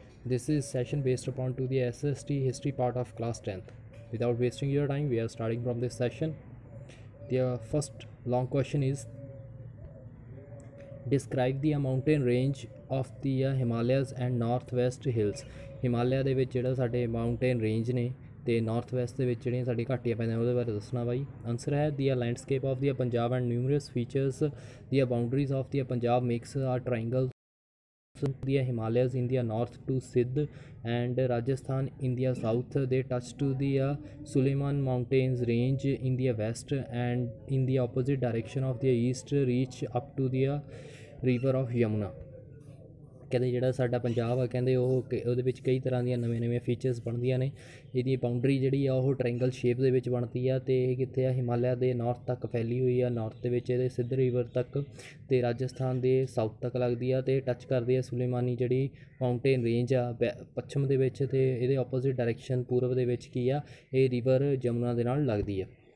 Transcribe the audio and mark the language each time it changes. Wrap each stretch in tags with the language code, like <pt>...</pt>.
<en>This is session based upon to the SST history part of class 10th. Without wasting your time, we are starting from this session. The first long question is, describe the mountain range of the Himalayas and northwest hills.</en> <pa>Himalaya ਦੇ ਵਿੱਚ ਜਿਹੜਾ ਸਾਡੇ mountain range ਨੇ ਤੇ north West ਦੇ ਵਿੱਚ ਜਿਹੜੀਆਂ ਸਾਡੀ ਘਾਟੀਆਂ ਪੈਂਦੀਆਂ ਉਹਦੇ ਬਾਰੇ ਦੱਸਣਾ ਬਾਈ।</pa> <en>Answer ਹੈ the landscape of the Punjab and numerous features the boundaries of the Punjab makes a triangle the Himalayas in the north to Sindh and Rajasthan in the south. They touch to the Suleiman Mountains range in the west, and in the opposite direction of the east reach up to the river of Yamuna.</en> <pa>ਕਹਿੰਦੇ ਜਿਹੜਾ ਸਾਡਾ ਪੰਜਾਬ ਆ ਕਹਿੰਦੇ ਉਹਦੇ ਵਿੱਚ ਕਈ ਤਰ੍ਹਾਂ ਦੀਆਂ ਨਵੇਂ ਫੀਚਰਸ ਬਣਦੀਆਂ ਨੇ। ਇਹਦੀ ਬਾਉਂਡਰੀ ਜਿਹੜੀ ਆ ਉਹ ਟ੍ਰਾਇੰਗਲ ਸ਼ੇਪ ਦੇ ਵਿੱਚ ਬਣਦੀ ਆ ਅਤੇ ਇਹ ਕਿੱਥੇ ਆ ਹਿਮਾਲਿਆ ਦੇ ਨਾਰਥ ਤੱਕ ਫੈਲੀ ਹੋਈ ਆ, ਨਾਰਥ ਦੇ ਵਿੱਚ ਇਹਦੇ ਸਿੰਧ ਰਿਵਰ ਤੱਕ ਅਤੇ ਰਾਜਸਥਾਨ ਦੇ ਸਾਊਥ ਤੱਕ ਲੱਗਦੀ ਆ ਅਤੇ ਟੱਚ ਕਰਦੀ ਆ ਸੁਲੇਮਾਨੀ ਜਿਹੜੀ ਮਾਊਂਟੇਨ ਰੇਂਜ ਆ ਪੱਛਮ ਦੇ ਵਿੱਚ, ਅਤੇ ਇਹਦੇ ਆਪੋਜ਼ਿਟ ਡਾਇਰੈਕਸ਼ਨ ਪੂਰਬ ਦੇ ਵਿੱਚ ਕੀ ਆ ਇਹ ਰਿਵਰ ਜਮੁਨਾ ਦੇ ਨਾਲ ਲੱਗਦੀ ਆ।</pa>